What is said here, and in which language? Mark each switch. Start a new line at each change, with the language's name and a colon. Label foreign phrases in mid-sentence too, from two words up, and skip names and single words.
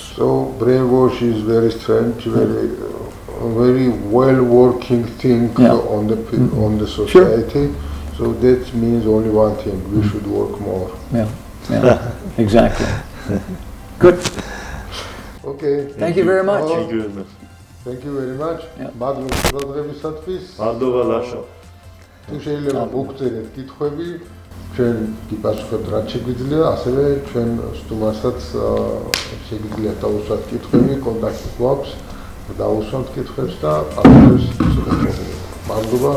English: So brainwash is very strange, very well working thing on the society. Sure. So that means only one thing: we should work more. Yeah, exactly. Good. Okay. Thank you very much. Thank you very much. Thank you very much.
Georgian: მადლობა ლაშო. თუ შეიძლება მოგწერეთ კითხვები, ჩვენ გიპასუხებთ რაც შეგვიძლია, ასევე ჩვენ სტუმარსაც შეგვიძლია დავუსვათ კითხვები, კონტაქტი გვაქვს, დავუსვათ კითხვებს და პასუხებს.